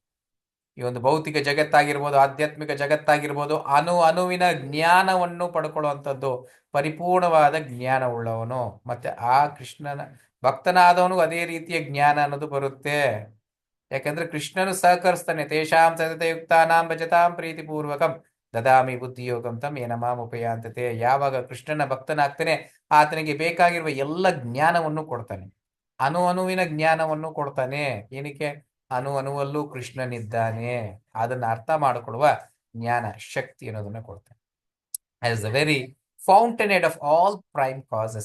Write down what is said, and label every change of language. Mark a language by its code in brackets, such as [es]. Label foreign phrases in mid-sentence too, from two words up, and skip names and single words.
[kn] ಈ ಒಂದು ಭೌತಿಕ ಜಗತ್ತಾಗಿರ್ಬೋದು, ಆಧ್ಯಾತ್ಮಿಕ ಜಗತ್ತಾಗಿರ್ಬೋದು, ಅಣುವಿನ ಜ್ಞಾನವನ್ನು ಪಡ್ಕೊಳ್ಳುವಂಥದ್ದು ಪರಿಪೂರ್ಣವಾದ ಜ್ಞಾನ ಉಳ್ಳವನು. ಮತ್ತೆ ಆ ಕೃಷ್ಣನ ಭಕ್ತನಾದವನಿಗೂ ಅದೇ ರೀತಿಯ ಜ್ಞಾನ ಅನ್ನೋದು ಬರುತ್ತೆ. ಯಾಕಂದ್ರೆ ಕೃಷ್ಣನು ಸಹಕರಿಸ್ತಾನೆ. [sa] ತೇಷಾಂ ಸತತಯುಕ್ತಾನಾಂ ಭಜತಾಂ ಪ್ರೀತಿಪೂರ್ವಕಂ ದದಾಮಿ ಬುದ್ಧಿಯೋಗಂ ತಂ ಯೇನ ಮಾಂ ಉಪಯಾಂತತೆ. [kn] ಯಾವಾಗ ಕೃಷ್ಣನ ಭಕ್ತನಾಗ್ತಾನೆ ಆತನಿಗೆ ಬೇಕಾಗಿರುವ ಎಲ್ಲ ಜ್ಞಾನವನ್ನು ಕೊಡ್ತಾನೆ, ಅಣುವಿನ ಜ್ಞಾನವನ್ನು ಕೊಡ್ತಾನೆ. ಏನಕ್ಕೆ? ಅಣುವಲ್ಲೂ ಕೃಷ್ಣನಿದ್ದಾನೆ. ಅದನ್ನ ಅರ್ಥ ಮಾಡಿಕೊಳ್ಳುವ ಜ್ಞಾನ, ಶಕ್ತಿ ಅನ್ನೋದನ್ನ ಕೊಡ್ತಾನೆ. [en] as the very fountain head of all prime causes.